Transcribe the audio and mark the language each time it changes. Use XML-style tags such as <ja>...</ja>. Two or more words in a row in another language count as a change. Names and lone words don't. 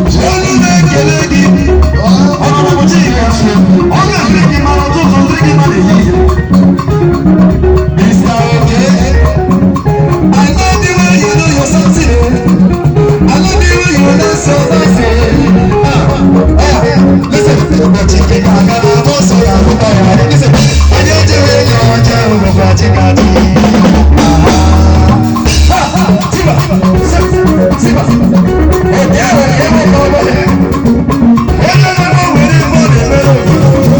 <ig>Olu na-ekele gị. Ọ nọ n'ụbọchị nke afọ. Ọ ga-adịrị gị mma n'ụtụtụ, dịrị gị mma n'ehihie.</ig> <en>Mister Oke, I know the way you do your something, eh. I know the way you dance your dance, eh. Ah, ah, listen,</en> <ig>ụbọchị nke ga-aga na-agba ọsọ ya, agụta ya. Listen, onye jere ya ọjọọ, ụbọchị ga-adị. Ah, ah. Siba, siba, siba. Oke, oke, oke, oke. Onye na-agbanwere ife ọ na-emere obodo.</ig>